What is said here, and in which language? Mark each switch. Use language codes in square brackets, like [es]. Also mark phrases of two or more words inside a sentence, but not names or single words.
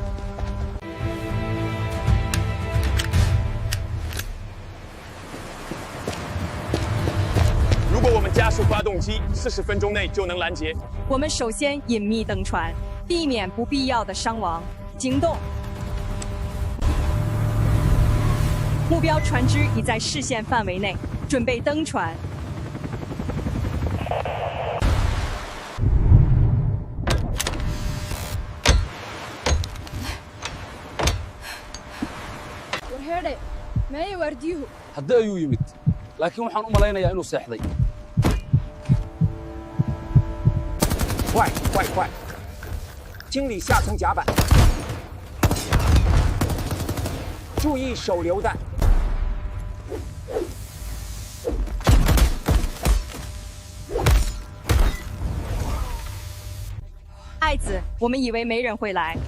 [zh] 如果我们加速发动机，40分钟内就能拦截。我们首先隐秘登船，避免不必要的伤亡。惊动！目标船只已在视线范围内，准备登船。 [so] hadda ayuu yimid laakiin waxaan u malaynayaa inuu seexday [zh] 快快快！清理下层甲板，注意手榴弹。爱子，我们以为没人会来。